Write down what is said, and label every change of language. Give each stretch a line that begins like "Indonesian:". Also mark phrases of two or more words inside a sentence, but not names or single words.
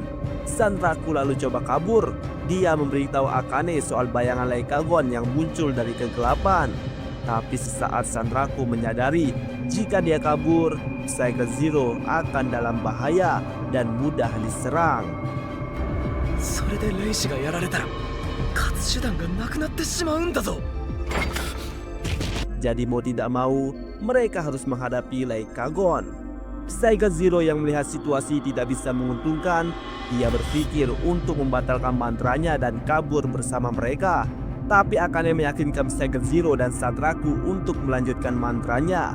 Indonesian: Sanraku lalu coba kabur. Dia memberitahu Akane soal bayangan Leikagon yang muncul dari kegelapan. Tapi sesaat Sanraku menyadari jika dia kabur, Psycho Zero akan dalam bahaya dan mudah diserang.
Japanese: それでレイシがやられたら勝つ手段がなくなってしまうんだぞ。
Indonesian: Jadi mau tidak mau, mereka harus menghadapi Leikagon. Psycho Zero yang melihat situasi tidak bisa menguntungkan, dia berpikir untuk membatalkan mantranya dan kabur bersama mereka. Tapi Akane meyakinkan Psycho Zero dan Sanraku untuk melanjutkan mantranya.